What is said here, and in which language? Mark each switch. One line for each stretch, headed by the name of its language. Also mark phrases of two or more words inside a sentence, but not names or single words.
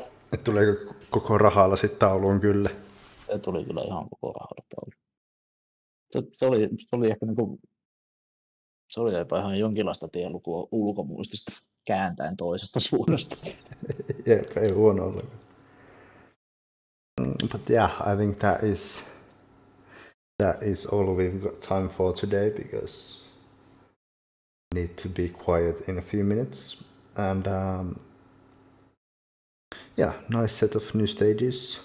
Finnish: Et tuleeko koko rahalla sitten tauluun kyllä? se tuli kyllä ihan koko rahalla taulu. Se oli ehkä niinku, se oli jopa ihan jonkinlaista tienlukua ulkomuistista kääntäen toisesta suunnasta. Jep, ei huono ollenkaan.
English: But yeah, I think that is all we've got time for today, because we need to be quiet in a few minutes. And yeah, nice set of new stages.